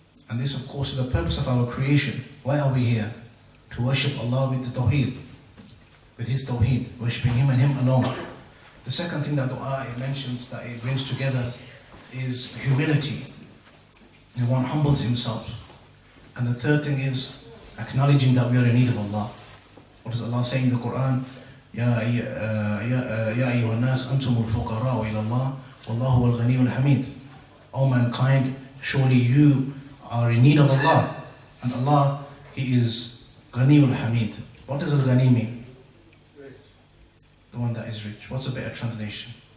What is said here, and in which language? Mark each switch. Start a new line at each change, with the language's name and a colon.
English: And this, of course, is the purpose of our creation. Why are we here? To worship Allah with the Tawheed, with His Tawheed, worshipping Him and Him alone. The second thing that dua it mentions, that it brings together, is humility. And one humbles himself. And the third thing is acknowledging that we are in need of Allah. What does Allah say in the Quran?
Arabic: يا أيها الناس أنتم الفقراء إلى الله والله هو الغني الحميد.
English: O mankind, surely you are in need of Allah, and Allah, He is Ghani al-Hamid. What does al-Ghani mean? Rich. The one that is rich. What's a better translation?